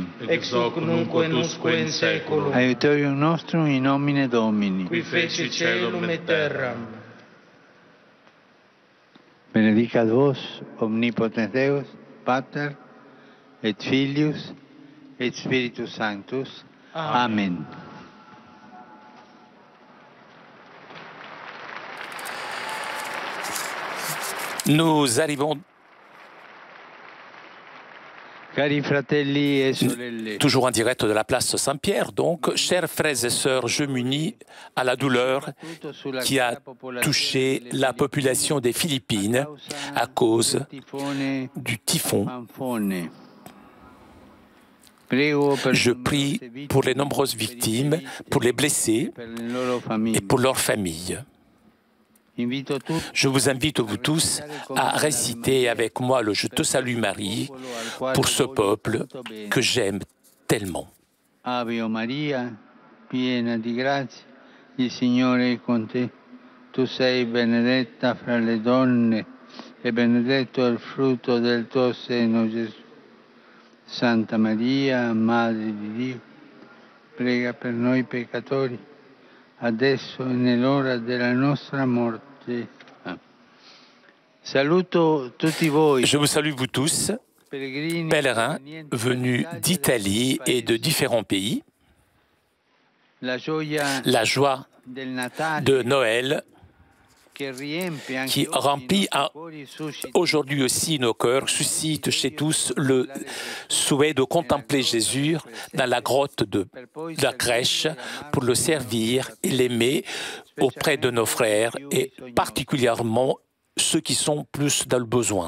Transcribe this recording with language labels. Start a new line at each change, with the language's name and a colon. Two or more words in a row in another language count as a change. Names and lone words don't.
Latin: Ex hoc nunc et usque in saeculum. Aiutorium nostrum in nomine Domini. Qui feci caelum et terram. Benedicat vos, omnipotens Deus, Pater, et Filius, et Spiritus Sanctus. Amen.
French: Nous arrivons
Italian: Cari fratelli e sorelle,
French: toujours en direct de la place Saint-Pierre. Donc, chers frères et sœurs, je m'unis à la douleur qui a touché la population des Philippines à cause du typhon. Je prie pour les nombreuses victimes, pour les blessés et pour leurs familles. Je vous invite, vous tous, à réciter avec moi le « Je te salue Marie » pour ce peuple que j'aime tellement.
Italian: Ave Maria, piena di grazia, il Signore è con te. Tu sei benedetta fra le donne e benedetto è il frutto del tuo seno, Gesù. Santa Maria, Madre di Dio, prega per noi peccatori, adesso e nell'ora della nostra morte. Saluto tutti voi.
French: Je vous salue vous tous, pèlerins venus d'Italie et de différents pays. La joie de Noël qui remplit aujourd'hui aussi nos cœurs, suscite chez tous le souhait de contempler Jésus dans la grotte de la crèche pour le servir et l'aimer auprès de nos frères et particulièrement ceux qui sont plus dans le besoin.